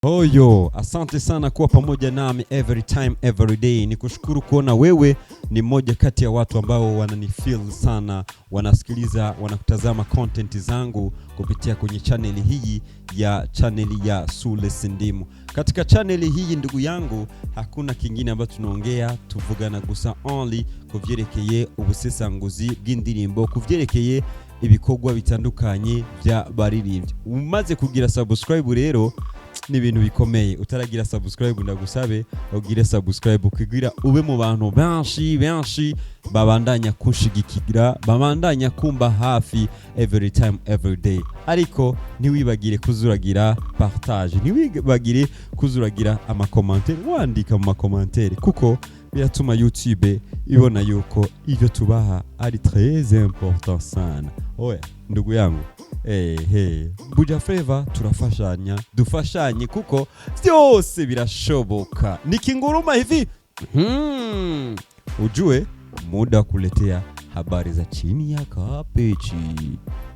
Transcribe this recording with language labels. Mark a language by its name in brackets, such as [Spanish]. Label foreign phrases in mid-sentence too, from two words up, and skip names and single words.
[Swahili] Oyo, asante sana kuwa pamoja nami [English] every time every day. [Swahili] Nikushukuru kuona wewe ni mmoja kati ya watu ambao wananifeel sana, wanasikiliza, wanakutazama content zangu kupitia kwenye channel hii ya Sule Sindimu. Katika channel hii ndugu yangu, hakuna kingine ambacho tunaongea, [Rundi] tuvugana gusa only kuvyerekeye ubusesanguzi bw'indirimbo, kuvyerekeye ibikorwa bitandukanye bya baririmbyi. Umaze kugira subscribe rero ni ibintu bikomeye. Utaragira subscribe ndagusabe ugire subscribe kugira ube mu bantu benshi babandanya kushigikira, babandanya kumba hafi [English] every time every day. [Rundi] Ariko ntiwibagire kuzuragira partage, ntiwibagire kuzuragira amakomantere, wandika mu makomantere kuko biratuma YouTube ibona yuko ivyo tubaha ari [French] très important [Rundi] sana. Oya [Swahili] ndugu yangu, [Rundi] Buja Flava turafashanya, dufashanye kuko vyose birashoboka. [Swahili] Nikinguruma hivi ujue muda kuletea habari za chini ya kapechi.